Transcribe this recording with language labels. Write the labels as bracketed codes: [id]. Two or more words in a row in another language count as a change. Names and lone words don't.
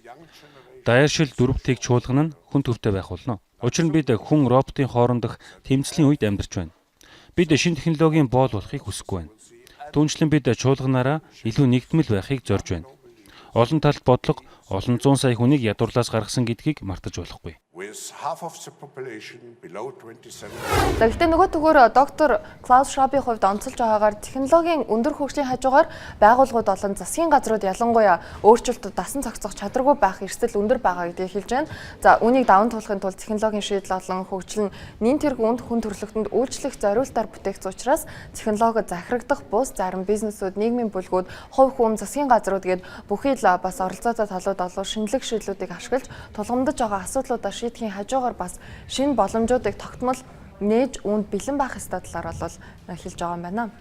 [mn] Даяаршил 4-ийг чуулган нь хүн төвтэй байх болно. Учир нь бид хүн роботын хоорондох тэмцлийн үед амьдарч байна. Бид шинэ технологийн боол болохыг хүсэхгүй байна. Түүнчлэн бид чуулганаараа илүү нэгдмэл байхыг зорж байна. Олон талт бодлого олон зуун сая хүнийг ядуурлаас гаргасан гэдгийг мартаж болохгүй. [en] with half of the population below 27. [mn] Гэхдээ нөгөө төгөөр доктор Клаус Швабийн хувьд онцолж байгаагаар технологийн өндөр хөгжлийн хажуугаар байгууллагууд болон засгийн газрууд ялангуяа өөрчлөлтөд дасан зохицох чадваргүй байх эрсдэл өндөр байгаа гэдгийг хэлж байна. За үүнийг даван туулахын тулд технологийн шийдэл болон хөгжил нь нэн тэрэг үнд хүн төрөлхтөнд үйлчлэх зориултаар бүтээгдсэн учраас технологи захирагдах бус зарим бизнесүүд, нийгмийн бүлгүүд, хувь хүн, засгийн газрууд гээд бүхий л бас оролцоотой талууд олоо шинэлэг шийдлүүдийг ашиглаж тулгамдж байгаа асуудлуудаа шийдэхийн хажуугаар бас шинэ боломжуудыг тогтмол нээж үүнд бэлэн байх ёстой талаар бол хэлж байгаа юм байна.